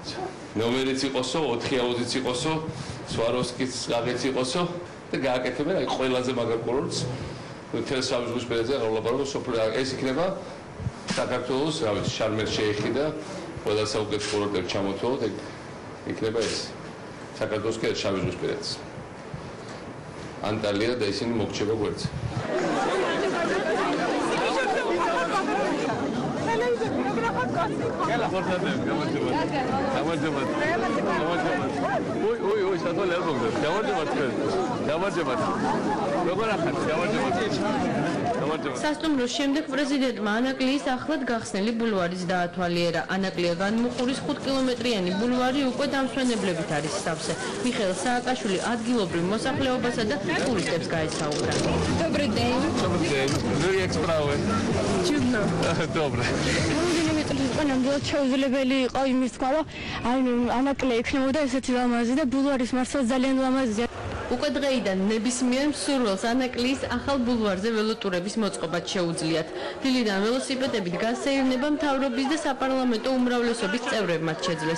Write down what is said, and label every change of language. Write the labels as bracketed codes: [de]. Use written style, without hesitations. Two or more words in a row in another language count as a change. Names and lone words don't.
[ka] ნომერიც იყოსო, 4 აუზიც იყოსო, სვაროვსკის გაღეც იყოსო და გააკეთებენ აი ყველაზე მაგარ კურორტს მთელ შავი ზღვის პირაზე აღარ ვლაპარაკობ სოფლიო ეს იქნება საქართველოს რა ვიცი შარმელ-შეიხი და ყველა საუკეთესო კურორტები ჩამოთვალოთ იქნება ეს საქართველოს კიდე შავი ზღვის პირაზე ანტალია და ისინი მოგჩება გვერდზე [tr] Gel aportadım. Tamam. Oy, satın al bakalım. Tamam. [ka] როგორ ახარ? სასტუმროს შემდეგ პრეზიდენტმა ანაკლიის ახლად გახსნილი ბულვარის დაათვალიერა. ანაკლია განმუხურის 5 კილომეტრიანი ბულვარი უკვე დამსვენებლებით არის სავსე. მიხეილ სააკაშვილი ადგილობრივ მოსახლეობასა და ტურისტებს გაესაუბრა. [ru] Добрый день. [en] Very extraordinary. [ru] Чудно. [uk] Добре. [ka] ნამდვილად შეუძლებელი იყო იმის თქმა, რომ აი ანაკლია იქნებოდა ესეთი ლამაზი და ბულვარის მართლა ძალიან ლამაზია. უკვე დღეიდან ნებისმიერ მსურველს ანაკლიის ახალ ბულვარზე ველოტურების მოწყობაც შეუძლიათ. დილიდან ველოსიპედებით გასეირნება მთავრობის და საპარლამენტო უმრავლესობის წევრებმაც შეძლეს.